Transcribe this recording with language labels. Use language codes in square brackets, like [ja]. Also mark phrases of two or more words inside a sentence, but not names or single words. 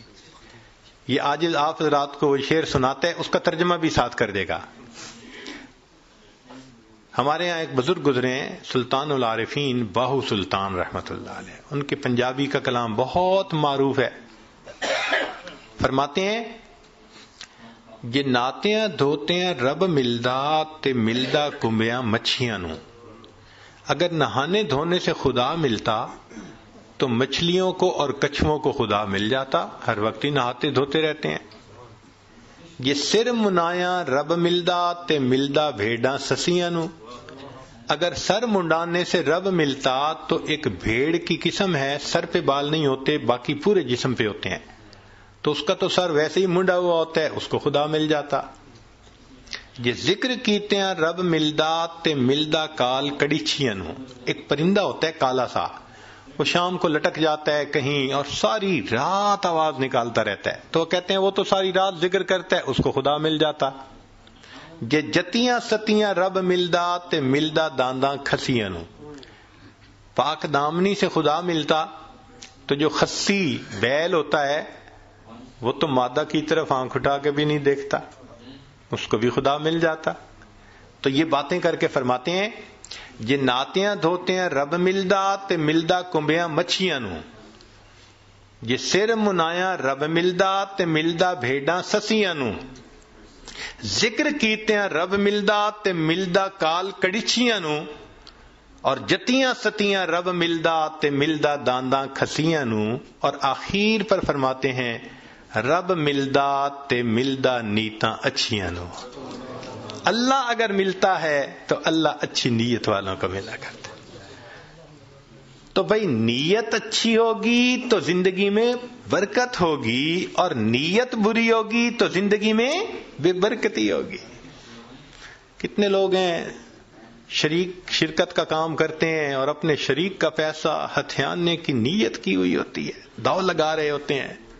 [ur] یہ آج آپ حضرات کو شعر سناتے ہیں، اس کا ترجمہ بھی ساتھ کر دے گا۔ ہمارے یہاں ایک بزرگ گزرے ہیں سلطان العارفین باہو سلطان رحمت اللہ علیہ، ان کے پنجابی کا کلام بہت معروف ہے۔ فرماتے ہیں [pa] جے ناتیاں دھوتیاں رب ملدا تے ملدا کمبیاں مچھیاں نو۔ [ur] اگر نہانے دھونے سے خدا ملتا تو مچھلیوں کو اور کچھووں کو خدا مل جاتا، ہر وقت ہی نہاتے دھوتے رہتے ہیں۔ [pa] یہ سر منایا رب ملدا تے ملدا بھیڑاں سسیاں نو۔ [ur] اگر سر منڈانے سے رب ملتا تو ایک بھیڑ کی قسم ہے، سر پہ بال نہیں ہوتے، باقی پورے جسم پہ ہوتے ہیں، تو اس کا تو سر ویسے ہی منڈا ہوا ہوتا ہے، اس کو خدا مل جاتا۔ [pa] یہ ذکر کیتے ہیں رب ملدا تے ملدا کال کڑیچیاں نو۔ [ur] ایک پرندہ ہوتا ہے کالا سا، وہ شام کو لٹک جاتا ہے کہیں اور ساری رات آواز نکالتا رہتا ہے، تو کہتے ہیں وہ تو ساری رات ذکر کرتا ہے، اس کو خدا مل جاتا۔ [pa] جے جتیاں ستیاں رب ملدا تے ملدا دانداں کھسیاں نو۔ [ur] پاک دامنی سے خدا ملتا تو جو خسی بیل ہوتا ہے وہ تو مادہ کی طرف آنکھ اٹھا کے بھی نہیں دیکھتا، اس کو بھی خدا مل جاتا۔ تو یہ باتیں کر کے فرماتے ہیں [pa] جے ناتیاں دھوتے ہیں رب ملدا تے ملدا کمبیاں مچھیاں نو۔ جے سر منایا رب ملدا تے ملدا بھیڑاں سسیاں نو۔ ذکر کیتے ہیں رب ملدا تے ملدا کال کڑیچیاں نو۔ اور جتیاں ستیاں رب ملدا تے ملدا دانداں کھسیاں نو۔ [ur] اور آخر پر فرماتے ہیں [pa] رب ملدا تے ملدا نیتاں اچھیاں نو۔ [ur] اللہ اگر ملتا ہے تو اللہ اچھی نیت والوں کو ملا کرتا ہے۔ تو بھائی نیت اچھی ہوگی تو زندگی میں برکت ہوگی، اور نیت بری ہوگی تو زندگی میں بے برکتی ہوگی۔ کتنے لوگ ہیں شرکت کا کام کرتے ہیں اور اپنے شریک کا پیسہ ہتھیانے کی نیت کی ہوئی ہوتی ہے، داؤ لگا رہے ہوتے ہیں۔